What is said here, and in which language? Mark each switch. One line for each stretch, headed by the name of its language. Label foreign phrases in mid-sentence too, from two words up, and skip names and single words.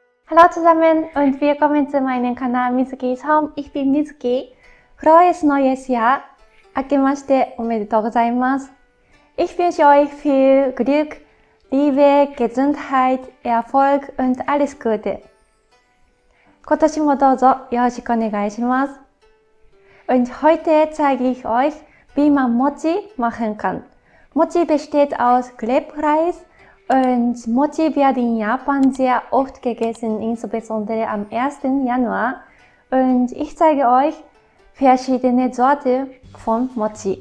German: Hallo zusammen und willkommen zu meinem Kanal Mizuki's Home. Ich bin Mizuki. Frohes neues Jahr.
Japanese: あけましておめでとうございます.
German: Ich wünsche euch viel Glück, Liebe, Gesundheit, Erfolg und alles Gute.
Japanese: 今年もどうぞよろしくお願いします。
German: Und heute zeige ich euch, wie man Mochi machen kann. Mochi besteht aus Klebreis und Mochi wird in Japan sehr oft gegessen, insbesondere am 1. Januar. Und ich zeige euch verschiedene Sorten von Mochi.